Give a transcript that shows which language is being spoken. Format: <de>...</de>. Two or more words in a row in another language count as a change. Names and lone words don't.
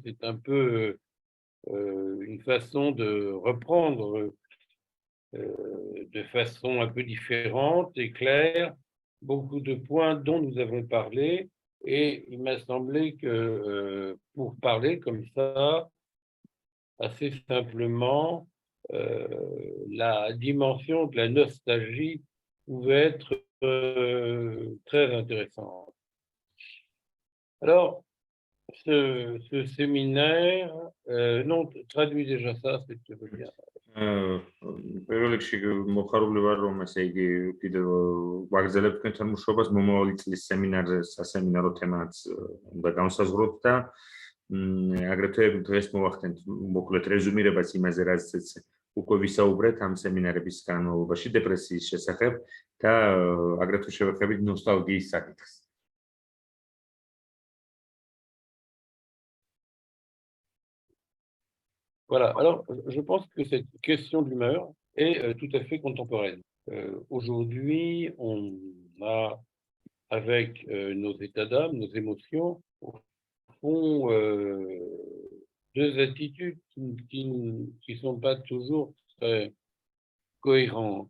<fr>C'est un peu une façon de reprendre de façon un peu différente et claire beaucoup de points dont nous avons parlé, et il m'a semblé que pour parler comme ça, assez simplement, la dimension de la nostalgie pouvait être très intéressante. Alors, ce séminaire, non, traduis déjà ça, si tu veux bien.</fr> <ka>პირველ რიგში მოხარული ვარ, რომ ესე იგი კიდევ ვაგრძელებთ თქვენთან მუშაობას მომავალი წლის სემინარზე, სასემინარო თემაც უნდა განსაზღვროთ და აგრეთვე დღეს მოვახდენთ მოკლედ რეზუმირებას იმაზე, რაზეც უკვე ვისაუბრეთ ამ სემინარების განმავლობაში დეპრესიის შესახებ და აგრეთვე შევეხებით ნოსტალგიის საკითხს.</ka> <fr>Voilà, alors je pense que cette question de l'humeur est tout à fait contemporaine. Aujourd'hui, on a, avec nos états d'âme, nos émotions, au fond, deux attitudes qui ne sont pas toujours très cohérentes.</fr>